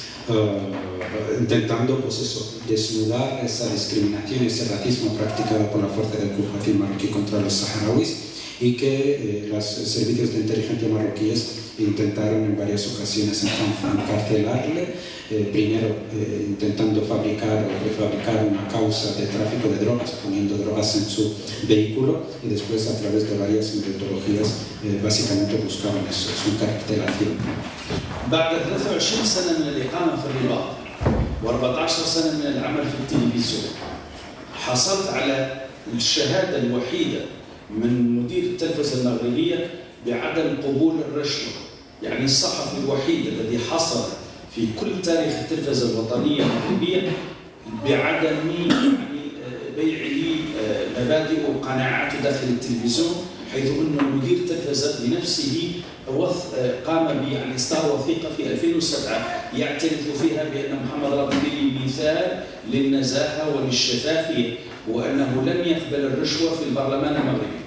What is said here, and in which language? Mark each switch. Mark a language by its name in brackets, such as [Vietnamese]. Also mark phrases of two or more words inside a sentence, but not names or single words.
[Spanish] Intentando pues eso, desnudar esa discriminación, ese racismo practicado por la fuerza de ocupación marroquí contra los saharauis, y que los servicios de inteligencia marroquíes intentaron en varias ocasiones encarcelarle, primero intentando fabricar o prefabricar una causa de tráfico de drogas, poniendo drogas en su vehículo, y después a través de varias metodologías básicamente buscaban eso, su encarcelación. [Arabic] بعد 23 سنة من الإقامة في الرباط و14 سنة من العمل في التلفزيون، حصلت على الشهادة الوحيدة من مدير التلفزة المغربية بعدم قبول الرشوة. يعني الصحفي الوحيد الذي حصل في كل تاريخ التلفزة الوطنية المغربية بعدم بيع مبادئ وقناعاته داخل التلفزيون، حيث أن مدير التلفزة بنفسه قام بإصدار وثيقة في 2007 يعترف فيها بأن محمد رضواني مثال للنزاهة وللشفافية، وأنه لم يقبل الرشوة في البرلمان المغربي.